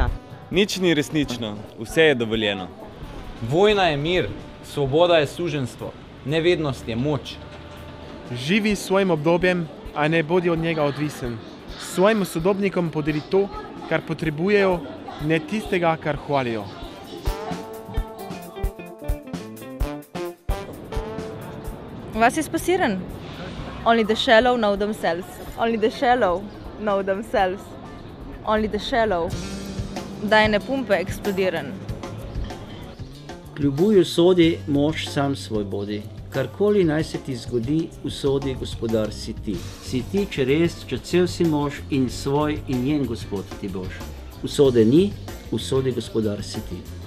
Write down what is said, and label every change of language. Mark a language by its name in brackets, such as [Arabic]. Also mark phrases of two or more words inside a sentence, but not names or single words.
[Slovenian] Nič ni resnično, vse je dovoljeno. Vojna je mir, svoboda je suženjstvo, nevednost je moč. Živi s svojim obdobjem, a ne bodi od njega odvisen. Svojim sodobnikom podeli to, kar potrebujejo, ne tistega, kar hvalijo. [German] Was ist passieren? [English] Only the shallow know themselves. Only the shallow know themselves. Only the shallow. Dajne pumpe eksplodiran. [Slovenian] Kljubuj usodi, mož sam svoj bodi. Karkoli naj se ti zgodi, usodi gospodar si ti. Si ti, če res, če cel si mož in svoj in njen gospod ti boš. Usode ni, usodi gospodar si ti.